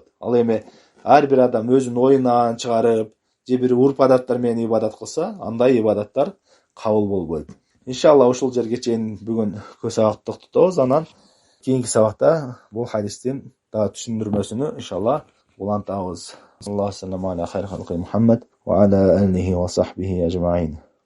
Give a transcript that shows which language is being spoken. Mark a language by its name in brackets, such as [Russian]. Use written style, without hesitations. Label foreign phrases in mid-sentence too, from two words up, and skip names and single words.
[Kyrgyz] Ал эми ар бир адам өзүнүн оюнан чыгарып, же бир урп адаттар менен ибадат кылса, андай ибадаттар кабыл болбойт. Иншалла ушул жерге чейин бүгүн сабакты токтотобуз. Анан кийинки сабакта бул хадистин дагы түшүндүрмөсүнү иншалла улантабыз. [Arabic] الله صلى الله عليه و محمد وعلى آله وصحبه أجمعين.